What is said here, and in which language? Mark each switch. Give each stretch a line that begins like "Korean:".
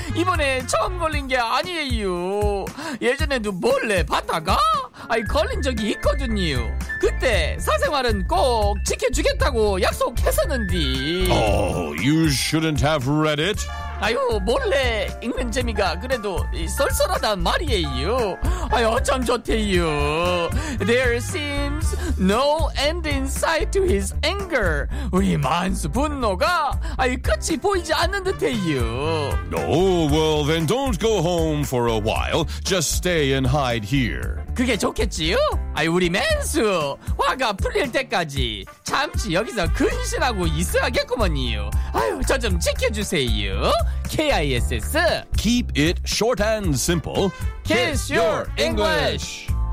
Korean: 이번에 처음 걸린 게 아니에요. 예전에도 몰래 봤다가 아이 걸린 적이 있거든요. 그때 사생활은 꼭 지켜주겠다고 약속했었는데.
English: Oh, you shouldn't have read it.
Korean: 아유, 몰래 읽는 재미가 그래도 쏠쏠하단 말이에요. 아유, 참 좋대요.
English: There seems no end in sight to his anger.
Korean: 우리 만수 분노가 아유, 끝이 보이지 않는 듯해요.
English: Oh, well, then don't go home for a while. Just stay and hide here.
Korean: 그게 좋겠지요? 아유, 우리 만수 화가 풀릴 때까지 잠시 여기서 근신하고 있어야겠구먼요. 아유, 저 좀 지켜주세요. KISS.
English: Keep it short and simple. Kiss your English.